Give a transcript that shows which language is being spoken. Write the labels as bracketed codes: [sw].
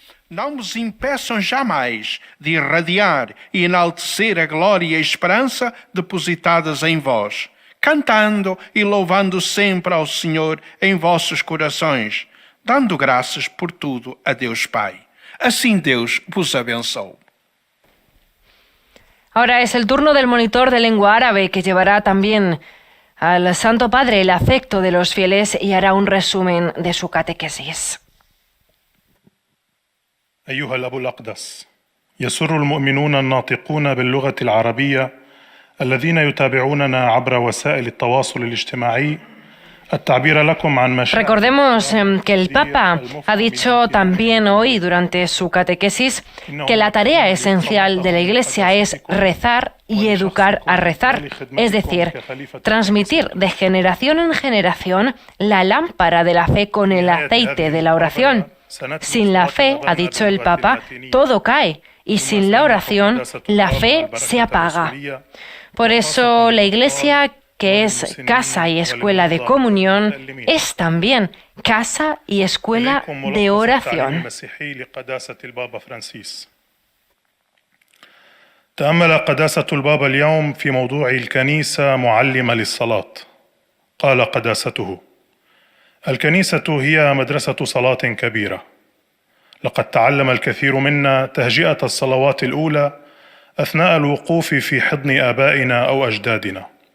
[pt] Não vos impeçam jamais de irradiar e enaltecer a glória e a esperança depositadas em vós, cantando e louvando sempre ao Senhor em vossos corações, dando graças por tudo a Deus Pai. Así Dios vos abençoe. [es] Ahora es el turno del monitor de lengua árabe, que llevará también al Santo Padre el afecto de los fieles y hará un resumen de su catequesis. [ar] أيها الأب الأقدس يسر المؤمنون الناطقون باللغة العربية الذين يتابعوننا عبر وسائل التواصل الاجتماعي التعبير لكم عن مشاعر. [es] Recordemos que el Papa ha dicho también hoy durante su catequesis que la tarea esencial de la Iglesia es rezar y educar a rezar, es decir, transmitir de generación en generación la lámpara de la fe con el aceite de la oración. Sin la fe, ha dicho el Papa, todo cae, y sin la oración, la fe se apaga. Por eso, la Iglesia, que es casa y escuela de comunión, es también casa y escuela de oración. [ar] تأمل قداسة البابا اليوم في موضوع الكنيسة معلمة للصلاة. قال قداسته: الكنيسة هي مدرسة صلاة كبيرة. لقد تعلم الكثير منا تهجئة الصلوات الأولى أثناء الوقوف في حضن آبائنا أو أجدادنا.